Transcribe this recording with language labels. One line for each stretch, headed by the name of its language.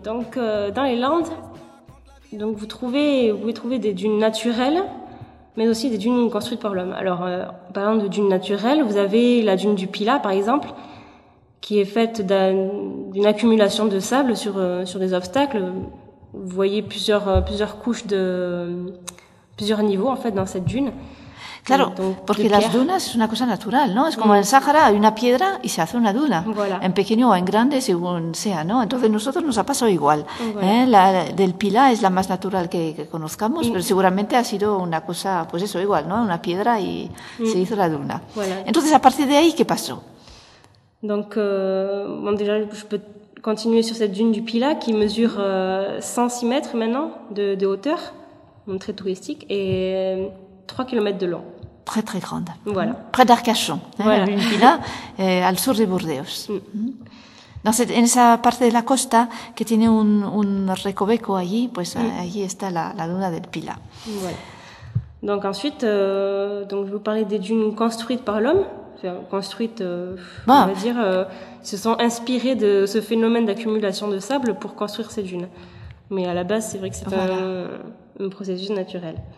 French: Donc, dans les Landes, donc vous pouvez trouver des dunes naturelles, mais aussi des dunes construites par l'homme. Alors, parlant de dunes naturelles, vous avez la dune du Pila, par exemple, qui est faite d'une accumulation de sable sur des obstacles. Vous voyez plusieurs couches de plusieurs niveaux en fait dans cette dune.
Spanish: Claro, porque las dunas es una cosa natural, ¿no? Es como en el Sahara, hay una piedra y se hace una duna.
French: Voilà.
Spanish: En pequeño o en grande, según sea, ¿no? Entonces, nosotros nos ha pasado igual. Voilà. La del Pilar es la más natural que conozcamos, pero seguramente ha sido una cosa, pues eso, igual, ¿no? Una piedra y se hizo la duna. Voilà. Entonces, a partir de ahí, ¿qué pasó?
French: Donc, bon, déjà, je peux continuer sur cette dune du Pilar, qui mesure 106 mètres maintenant de hauteur, donc très touristique, et 3 km de long. Très, très grande. Voilà. Près d'Arcachon. Voilà. Une villa au sud de Burdeos. Dans cette partie de la
Spanish: costa, qui tiene un recoveco allí, pues allí está la duna del Pila.
French: Voilà. Donc ensuite, donc je vais vous parler des dunes construites par l'homme. Enfin, construites, on va dire, se sont inspirées de ce phénomène d'accumulation de sable pour construire ces dunes. Mais à la base, c'est vrai que c'est un processus naturel.